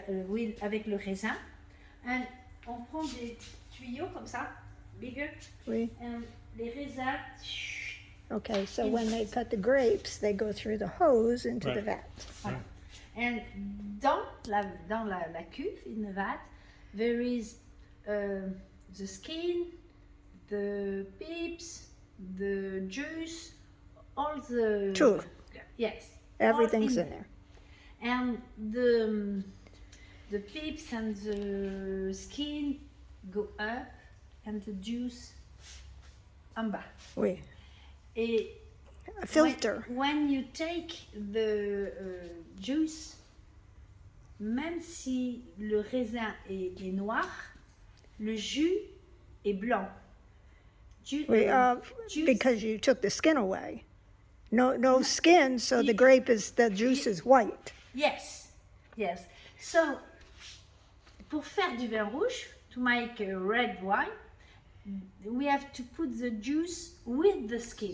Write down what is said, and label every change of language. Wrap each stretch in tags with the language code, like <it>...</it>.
<fr>with, avec le raisin, and on prend des tuyaux comme ça, bigger, Oui. and les raisins.</fr> <en>Okay, so when they cut the grapes, they go through the hose into the vat. Voilà. And</en> <fr>dans la cuve,</fr> <en>in the vat, there is the skin, the pips, the juice, all the...</en> <fr>Tout.</fr> <en>Yes. Everything's all in there. And the pips and the skin go up and the juice</en> <fr>en bas. Oui. Et</fr> <en>A filter. when you take the juice,</en> <fr>même si le raisin est noir, le jus est blanc.</fr> <en>Juice, Because you took the skin away. No skin, so the the juice is white. Yes, yes. So,</en> <fr>pour faire du vin rouge,</fr> <en>to make a red wine, we have to put the juice with the skin.</en>